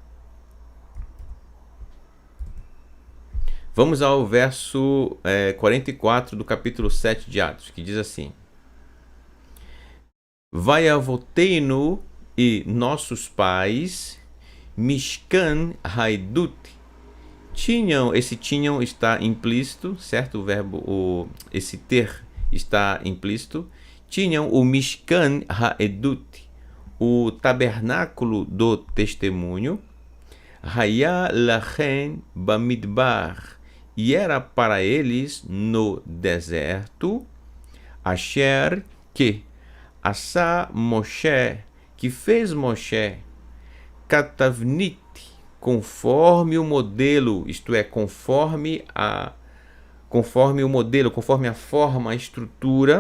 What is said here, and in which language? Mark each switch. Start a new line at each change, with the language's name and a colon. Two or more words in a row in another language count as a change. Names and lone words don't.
Portuguese: Vamos ao verso 44 do capítulo 7 de Atos, que diz assim: Vaiavoteinu e nossos pais,
Hebrew: משכן העדות.
Portuguese: Esse tinham está implícito, certo? O verbo, esse ter está implícito. Tinham o
Hebrew: משכן העדות,
Portuguese: o tabernáculo do testemunho.
Hebrew: היה להם במדבר,
Portuguese: e era para eles no deserto. Asher, que
Hebrew: עשה משה,
Portuguese: que fez Moshe, Katavnit, conforme o modelo, isto é, conforme o modelo, conforme a forma, a estrutura.